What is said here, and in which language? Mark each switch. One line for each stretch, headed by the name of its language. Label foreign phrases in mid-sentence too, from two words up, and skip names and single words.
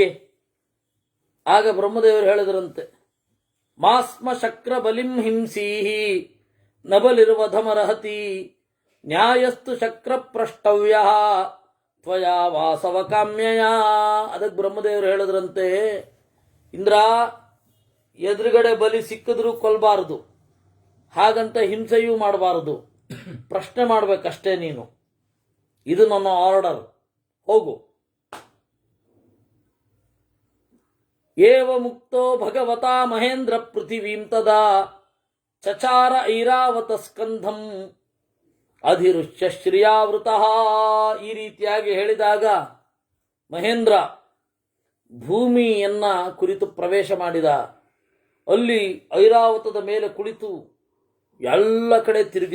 Kannada: ಆಗ ಬ್ರಹ್ಮದೇವರು ಹೇಳಿದ್ರಂತೆ,
Sanskrit: ಮಾಸ್ಮ ಶಕ್ರ ಬಲಿಂ ಹಿಂಸೀಹಿ ನಬಲಿರ್ವಧಮರಹತಿ ನ್ಯಾಯಸ್ತು ಶಕ್ರ ಪ್ರಷ್ಟವ್ಯ ತ್ವಯಾ ವಾಸವ ಕಾಮ್ಯಯ.
Kannada: ಅದಕ್ಕೆ ಬ್ರಹ್ಮದೇವರು ಹೇಳಿದ್ರಂತೆ, ಇಂದ್ರ, ಎದುರುಗಡೆ ಬಲಿ ಸಿಕ್ಕಿದ್ರೂ ಕೊಲ್ಬಾರದು, ಹಾಗಂತ ಹಿಂಸೆಯೂ ಮಾಡಬಾರದು, ಪ್ರಶ್ನೆ ಮಾಡಬೇಕಷ್ಟೇ ನೀನು. ಇದು ನನ್ನ ಆರ್ಡರ್, ಹೋಗು.
Sanskrit: ಏವ ಮುಕ್ತೋ ಭಗವತಾ ಮಹೇಂದ್ರ ಪೃಥಿವೀಂ ತದಾ ಚಚಾರ ಐರಾವತ ಸ್ಕಂಧಂ ಅಧಿರುಷ್ಯ ಶ್ರಿಯಾವೃತಃ.
Kannada: ಈ ರೀತಿಯಾಗಿ ಹೇಳಿದಾಗ ಮಹೇಂದ್ರ ಭೂಮಿಯನ್ನ ಕುರಿತು ಪ್ರವೇಶ ಮಾಡಿದ. ಅಲ್ಲಿ ಐರಾವತದ ಮೇಲೆ ಕುಳಿತು ಎಲ್ಲ ಕಡೆ ತಿರುಗಿದ.